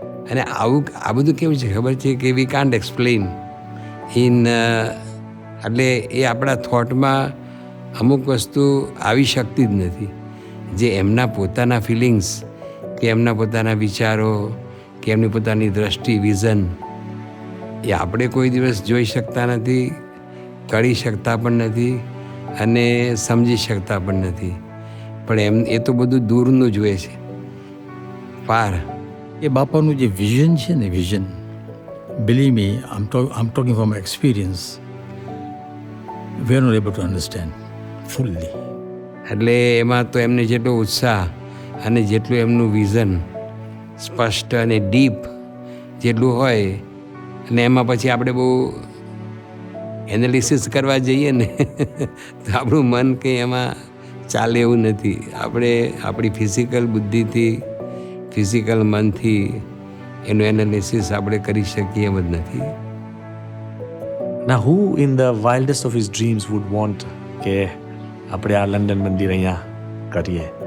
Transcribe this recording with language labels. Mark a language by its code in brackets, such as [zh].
[gu] અને આ બધું કેવું છે ખબર છે કે [en] we can't explain in, [gu] એટલે એ આપણા થોટમાં અમુક વસ્તુ આવી શકતી જ નથી, જે એમના પોતાના ફિલિંગ્સ કે એમના પોતાના વિચારો કે એમની પોતાની દ્રષ્ટિ, વિઝન, એ આપણે કોઈ દિવસ જોઈ શકતા નથી, કરી શકતા પણ નથી અને સમજી શકતા પણ નથી. પણ એ તો બધું દૂરનું જ હોય છે, પાર. એ બાપાનું જે વિઝન છે ને, vision, [en] believe me, I'm talking from experience, we are not able to understand fully. [gu] એટલે એમાં તો એમને જેટલો ઉત્સાહ અને જેટલું એમનું વિઝન સ્પષ્ટ અને ડીપ જેટલું હોય, અને એમાં પછી આપણે બહુ એનાલિસિસ કરવા જઈએ ને તો આપણું મન કંઈ એમાં ચાલે એવું નથી. આપણે આપણી ફિઝિકલ બુદ્ધિથી, ફિઝિકલ મનથી એનું એનાલિસિસ આપણે કરી શકીએ એમ જ નથી. [en] Now, who in the wildest of his dreams would want [gu] કે આપણે આ લંડન મંદિર અહીંયા કરીએ?